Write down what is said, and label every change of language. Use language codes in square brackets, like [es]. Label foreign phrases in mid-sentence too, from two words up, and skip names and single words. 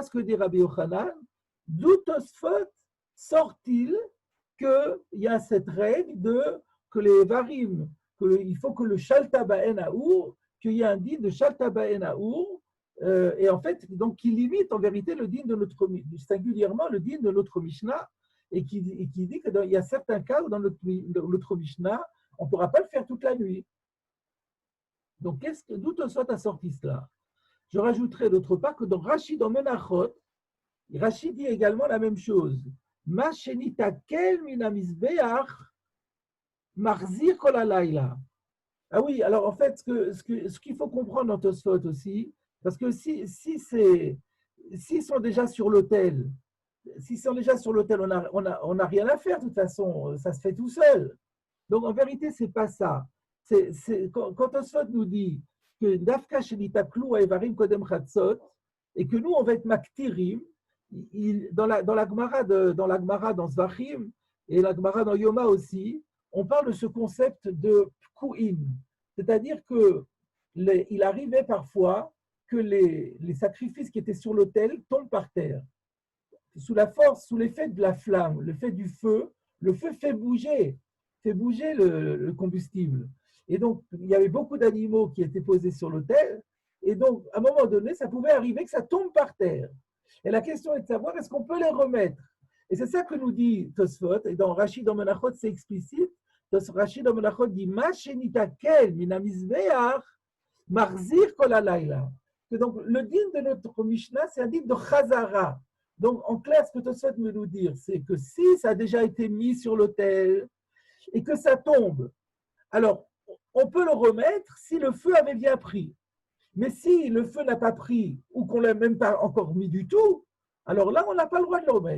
[fr] ce que dit Rabbi Yochanan, d'où Tosfot sort-il qu'il y a cette règle que les varim, qu'il faut que le [he] שלטה בהן האור, [fr] qu'il y a un din de [he] שלטה בהן האור, [fr] et en fait, donc qui limite en vérité le din de singulièrement le din de notre Mishnah, et qui dit qu'il y a certains cas où dans notre Mishnah, on ne pourra pas le faire toute la nuit. Donc, d'où Tosfot a sorti cela? Je rajouterai d'autre part que dans Rashi, dans Menachot, Rashi dit également la même chose. [he] מה שנתאכל מן המזבח מחזיר כל הלילה. [fr] Ah oui, alors en fait, ce qu'il faut comprendre dans Tosfot aussi, parce que s'ils sont déjà sur l'autel, on n'a rien à faire de toute façon, ça se fait tout seul. Donc en vérité, c'est pas ça. Quand Tosfot nous dit que [he] דווקא שנתאכלו אברים קודם חצות, [fr] et que nous on va être maktirim, dans la Gemara dans Zvachim et la Gemara dans Yoma aussi, on parle de ce concept de pkuim, c'est-à-dire que il arrivait parfois que les sacrifices qui étaient sur l'autel tombent par terre. Sous l'effet de la flamme, l'effet du feu, le feu fait bouger le combustible. Et donc, il y avait beaucoup d'animaux qui étaient posés sur l'autel, et donc, à un moment donné, ça pouvait arriver que ça tombe par terre. Et la question est de savoir, est-ce qu'on peut les remettre? Et c'est ça que nous dit Tosfot, et dans Rashi dans Menachot, c'est explicite. Rashi dans Menachot dit, [he] מה שנתאכל מן המזבח מחזיר כל הלילה. [fr] Donc, le din de notre Mishnah, c'est un din de chazara. Donc, en clair, ce que Tosfot veut nous dire, c'est que si ça a déjà été mis sur l'autel et que ça tombe, alors, on peut le remettre si le feu avait bien pris. Mais si le feu n'a pas pris ou qu'on ne l'a même pas encore mis du tout, alors là, on n'a pas le droit de le remettre.